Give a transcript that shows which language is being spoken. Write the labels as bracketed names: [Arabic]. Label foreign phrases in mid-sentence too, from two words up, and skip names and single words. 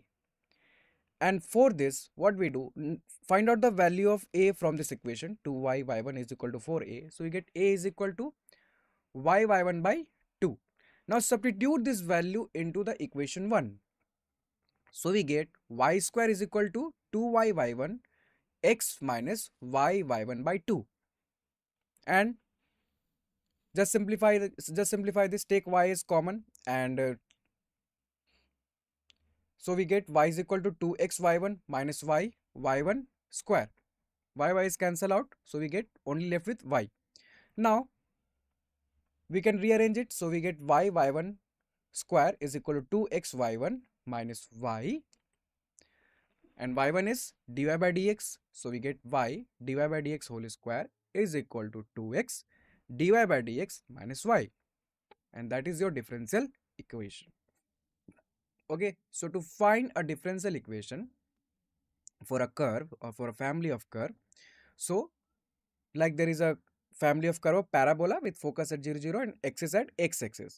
[English] And for this, what we do, find out the value of a from this equation. 2y y1 is equal to 4a. So we get a is equal to y y1 by 2. Now substitute this value into the equation 1. So we get y square is equal to 2y y1 x minus y y1 by 2. And just simplify this, take y as common, and so we get y is equal to 2x y1 minus y y1 square. Y is cancel out, so we get only left with y. Now we can rearrange it, so we get y y1 square is equal to 2x y1 minus y, and y1 is dy by dx, so we get y dy by dx whole square is equal to 2x dy by dx minus y, and that is your differential equation. Okay, so to find a differential equation for a curve or for a family of curve, so like there is a family of curve of parabola with focus at 0 0 and axis at x-axis.